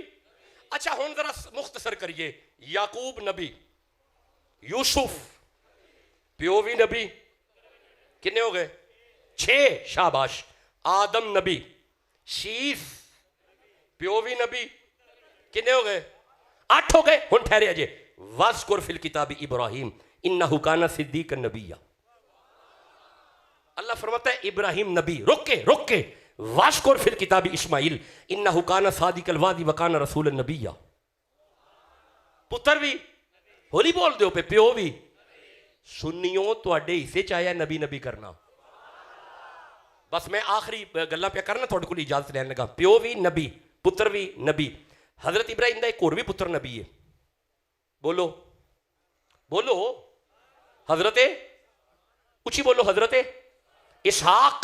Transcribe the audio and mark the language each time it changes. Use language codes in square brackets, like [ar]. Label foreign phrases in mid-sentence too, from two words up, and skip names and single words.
[pa] اچھا حن ذرا مختصر کریے۔ یعقوب نبی، یوسف پیو بھی نبی، کنے ہو گئے? 6، شاباش. آدم نبی، شیث پیو بھی نبی، کنے ہو گئے? 8 ہو گئے۔ حن ٹھہرے اجے. [ar] واذكر في الكتاب إبراهيم إنه كان صديقا نبيا. [pa] اللہ فرماتا ہے ابراہیم نبی. رک کے [ar] واذكر في الكتاب إسماعيل إنه كان صادق الوعد وكان رسولا نبيا. [pa] پتر بھی ہولی بول دو پے، پیو بھی. سنیو تہاڈے حصے چ آیا نبی نبی کرنا. بس میں آخری گلاں پے کرنا، تہاڈے کول اجازت لین لگا. پیو بھی نبی، پتر بھی نبی. حضرت ابراہیم دا اک ہور بھی پتر نبی ہے۔ بولو بولو حضرتے، اچی بولو حضرتے اسحاق.